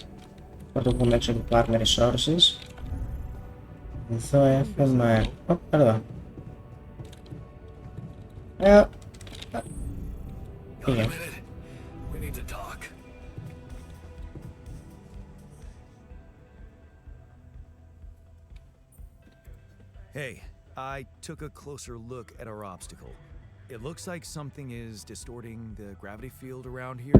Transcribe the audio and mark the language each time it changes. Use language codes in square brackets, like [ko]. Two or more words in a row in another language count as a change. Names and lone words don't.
[el] Θα το πούμε έξω του Partner Resources. Εδώ έχουμε... εδώ. Πήγε. [en] We need to talk. Hey, I took a closer look at our obstacle. It looks like something is distorting the gravity field around here.